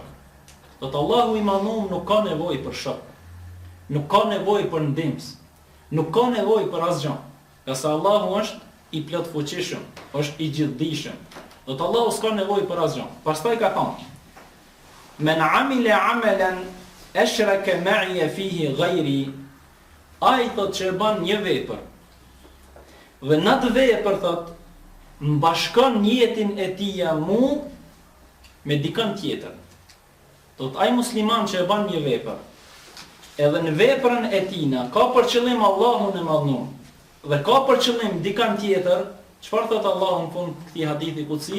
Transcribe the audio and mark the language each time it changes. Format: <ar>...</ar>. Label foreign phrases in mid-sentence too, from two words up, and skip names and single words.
<sq>Do të Allahu i Madhëm nuk ka nevojë për shok. Nuk ka nevojë për ndihmës. Nuk ka nevojë për asgjë. Qase Allahu është i plot fuqishëm, është i gjithdijshëm. Do të Allahu s'ka nevojë për asgjë. Pastaj ka thonë:</sq> <ar>"من عمل عملا أشرك معي فيه غيري",</ar> <sq>ai thotë që bën një vepër. Dhe në atë vepër thotë mbashkon jetën e tij mu me dikën tjetër. Do të ai musliman që e bën një vepër, edhe në veprën e tina ka për qëllim Allahun e Madhëm dhe ka për qëllim dikën tjetër, çfarë thot Allahu në fund këtij hadithi kutsi?</sq>